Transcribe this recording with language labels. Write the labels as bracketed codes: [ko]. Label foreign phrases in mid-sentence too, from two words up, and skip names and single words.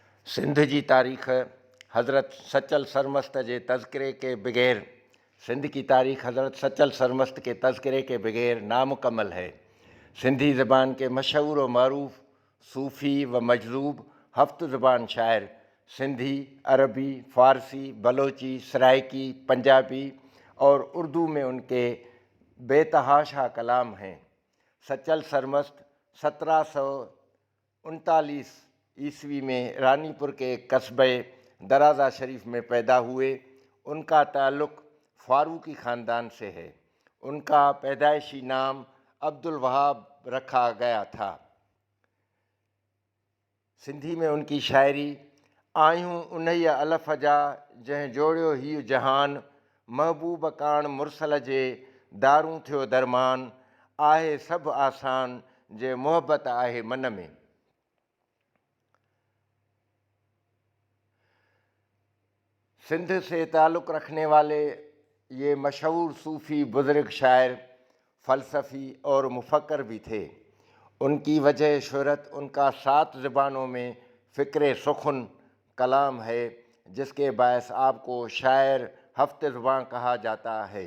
[sd] सिंध जी तारीख़ हज़रत सचल सरमस्त जे तज़किरे [ur] کے بغیر سندھ کی تاریخ حضرت سچل سرمست کے تذکرے کے بغیر نامکمل ہے. سندھی زبان کے مشہور و معروف صوفی و مجذوب ہفت زبان شاعر سندھی، عربی، فارسی، بلوچی، سرائیکی, پنجابی اور اردو میں ان کے بے تحاشا کلام ہیں. سچل سرمست 1739 عیسوی میں رانی پور کے قصبے درازا شریف میں پیدا ہوئے. ان کا تعلق فاروقی خاندان سے ہے. ان کا پیدائشی نام عبدالوہاب رکھا گیا تھا. سندھی میں ان کی شاعری [sd] आयूं उन्हीअ अलफ़ जा जंहिं जोड़ियो हीउ जहान, महबूब काण मुरसल जे दारूं थियो दरमान, आहे सभु आसान जे मोहब्बत आहे मन में। [ur] سندھ سے تعلق رکھنے والے یہ مشہور صوفی بزرگ شاعر فلسفی اور مفکر بھی تھے. ان کی وجہ شہرت ان کا 7 زبانوں میں فکر سخن کلام ہے، جس کے باعث آپ کو شاعر ہفت زباں کہا جاتا ہے.